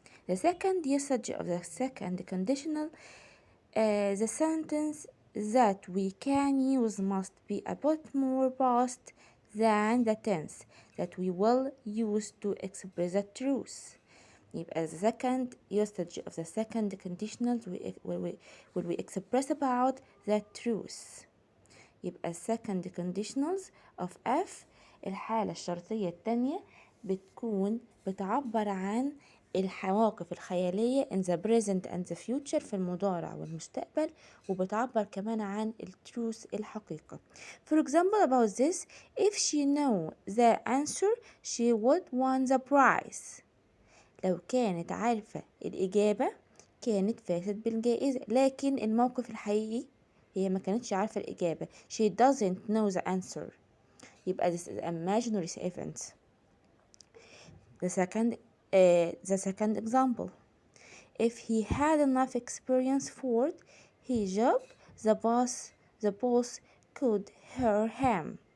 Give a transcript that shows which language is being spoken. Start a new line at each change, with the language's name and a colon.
English: The second usage of the second conditional the sentence that we can use must be a bit more past than the tense that we will use to express the truth. يبقى the second usage of the second conditional will we express about the truth.
Arabic: يبقى
English: second conditionals of F
Arabic: الحالة الشرطية التانية بتكون بتعبر عن المواقف الخيالية
English: in the present and the future
Arabic: في المضارع والمستقبل وبتعبر كمان عن التروث الحقيقة.
English: For example about this, if she knew the answer she would won the prize.
Arabic: لو كانت عارفة الإجابة كانت فازت بالجائزة، لكن الموقف الحقيقي هي ما كانتش عارفة الإجابة.
English: She doesn't know the answer. يبقى this is imaginary event. The second example. If he had enough experience for his job, the boss could hire him.